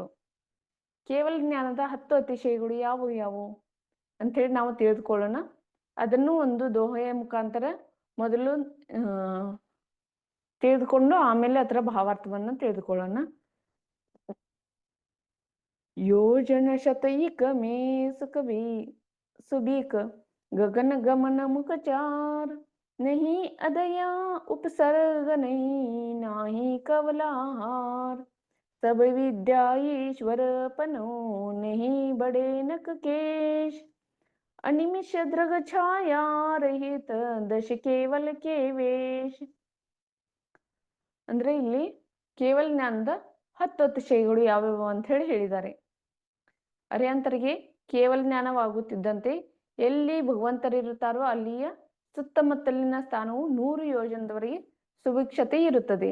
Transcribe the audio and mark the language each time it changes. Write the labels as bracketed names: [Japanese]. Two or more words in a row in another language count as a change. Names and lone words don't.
[Kannada] ಕೇವಲ ಜ್ಞಾನದ 10 ಅತಿಶಯಗಳು ಯಾವುವು ಅಂತ ಹೇಳಿ ನಾವು ತಿಳಿದುಕೊಳ್ಳೋಣ. ಅದನ್ನು ಒಂದು ದೋಹೆಯ ಮುಖಾಂತರ ಮೊದಲು ತಿಳಿದುಕೊಂಡು ಆಮೇಲೆ ಅದರ ಭಾವಾರ್ಥವನ್ನು ತಿಳಿದುಕೊಳ್ಳೋಣ. [Hindi] योजन शतैक में सुकवि सुबीक गगन गमन मुखचार नहीं अदया उपसर्ग नहीं नाही कवलाहार सब विद्या ईश्वर पनो नहीं बड़े नक केश अनिमिष द्रग छाया रहित दश केवल के वेश. [Kannada] ಅಂದ್ರೆ ಇಲ್ಲಿ ಕೇವಲ ಜ್ಞಾನದ 10 ಅತಿಶಯಗಳು ಯಾವ್ಯಾವು ಅಂತ ಹೇಳಿದ್ದಾರೆ. ಅರಿಯಂತರಿಗೆ ಕೇವಲ ಜ್ಞಾನವಾಗುತ್ತಿದ್ದಂತೆ ಎಲ್ಲಿ ಭಗವಂತರಿರುತ್ತಾರೋ ಅಲ್ಲಿಯ ಸುತ್ತಮುತ್ತಲಿನ ಸ್ಥಾನವು 100 ಯೋಜನದವರೆಗೆ ಸುಭಿಕ್ಷತೆ ಇರುತ್ತದೆ.